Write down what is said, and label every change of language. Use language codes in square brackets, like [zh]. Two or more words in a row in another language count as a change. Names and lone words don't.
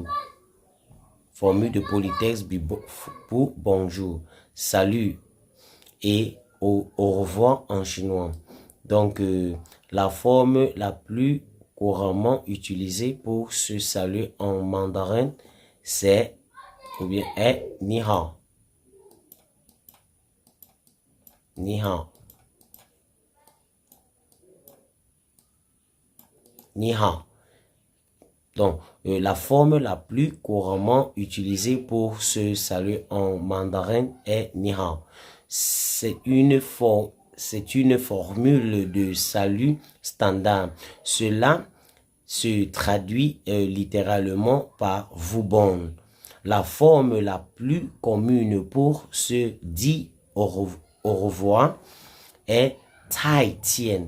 [fr] Formule de politesse pour bonjour, salut et au revoir en chinois. Donc, la forme la plus couramment utilisée pour ce salut en mandarin, c'est ou bien est [zh] 你好. 你好. 你好. [fr] Donc, la forme la plus couramment utilisée pour ce salut en mandarin est [zh] 你好. [fr] C'est une formule de salut standard. Cela se traduit littéralement par vous bon. La forme la plus commune pour se dire au revoir est [zh] 再见.